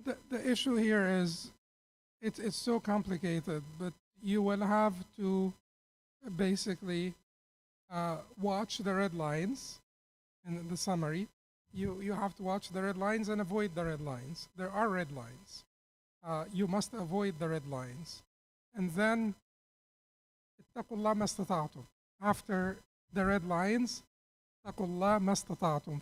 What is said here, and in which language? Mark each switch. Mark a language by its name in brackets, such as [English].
[English] The issue here is it's so complicated, but you will have to basically watch the red lines in the summary. You have to watch the red lines and avoid the red lines. There are red lines. You must avoid the red lines. And then, [Arabic] اتقوا الله ما استطعتم. [English] After the red lines, [Arabic] اتقوا الله ما استطعتم.